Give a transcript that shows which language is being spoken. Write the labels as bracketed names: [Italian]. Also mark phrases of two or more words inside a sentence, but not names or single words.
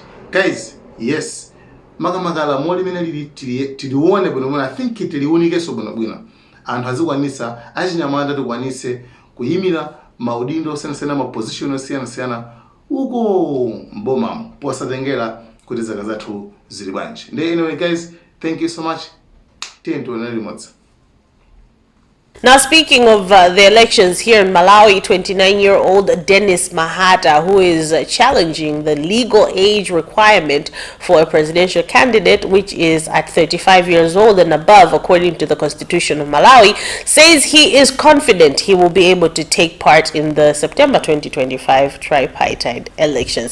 [English] Guys, yes, [Nyanja] makamaka moli mene tilione bwino. [English] I think [Nyanja] tiliunikeso bwino. Anthu azikwanisa achinyamata tikwanise kuyimira maudindo osiyanasiyana ma position osiyanasiyana uko boma posatengera kuti zaka zathu zili bwanji. [English] Anyway guys, thank you so much. [Nyanja] Tientuone limodzi. [English] Now, speaking of the elections here in Malawi, 29-year-old Dennis Mahata, who is challenging the legal age requirement for a presidential candidate, which is at 35 years old and above, according to the Constitution of Malawi, says he is confident he will be able to take part in the September 2025 tripartite elections.